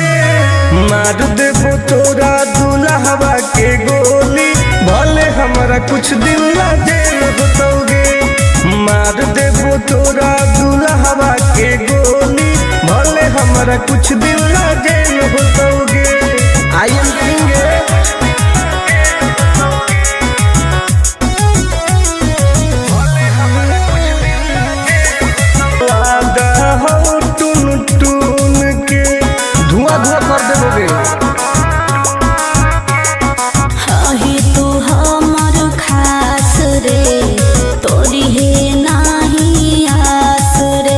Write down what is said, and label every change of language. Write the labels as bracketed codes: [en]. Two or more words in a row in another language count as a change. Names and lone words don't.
[bho] मार देबो तोरा दुल्हवा के गोली भले हमारा कुछ दिन ना जेल होतोगे। मार देबो तोरा दुल्हवा के गोली भले हमारा कुछ दिन ना जेल होतोगे। [en] I am king [bho] हो टून टून के धुआं धुआं कर देबोगे। हही तू हमर खास रे तोरी है नाही आस रे।